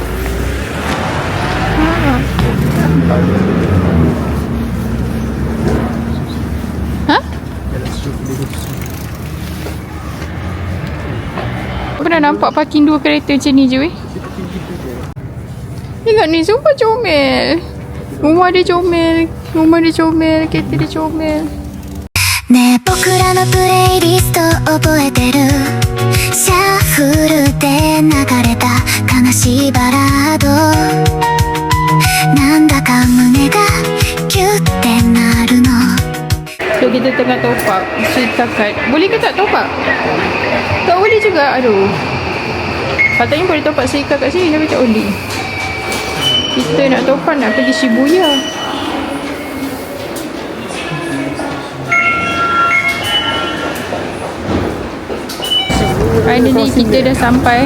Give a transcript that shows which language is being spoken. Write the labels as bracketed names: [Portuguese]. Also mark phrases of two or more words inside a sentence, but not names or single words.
[Malay] Ha? Pernah nampak parking dua kereta macam ni je weh. Tengok ni, sumpah comel. Rumah dia comel. Rumah dia comel. Kereta dia comel. [Japanese] ねえ僕らのプレイリスト覚えてるシャッフルで流れた悲しいバラードなんだか胸がキュッてなるの [Malay] So kita tengah [English] top up [Malay] setakat. Boleh ke tak [English] top up? [Malay] Tak boleh juga. Aduh. Katanya boleh [English] top up [Malay] seikat kat sini. Tapi tak boleh. Kita nak [English] top up [Malay] nak pergi Shibuya. Finally kita dah sampai.